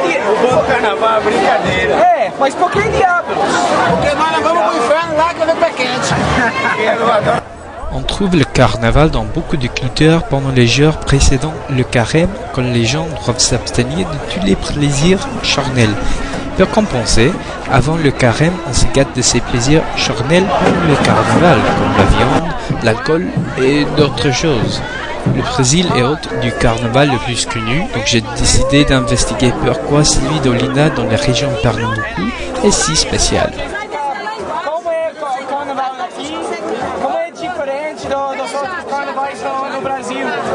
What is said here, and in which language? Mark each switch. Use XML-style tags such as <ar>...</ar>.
<pt>O bom carnaval é brincadeira. É, mas por que diabos? Porque nós não vamos pro inferno lá que é pé quente. Eu adoro.</pt> <fr>On trouve le carnaval dans beaucoup de cultures pendant les jours précédant le carême, quand les gens doivent s'abstenir de tous les plaisirs charnels. Pour compenser, avant le carême, on se gâte de ces plaisirs charnels pour le carnaval, comme la viande, l'alcool et d'autres choses. Le Brésil est hôte du carnaval le plus connu, donc j'ai décidé d'investiguer pourquoi celui d'Olinda dans la région de Pernambuco est si spécial.</fr> <pt>Como é diferente dos outros carnavais no Brasil?</pt>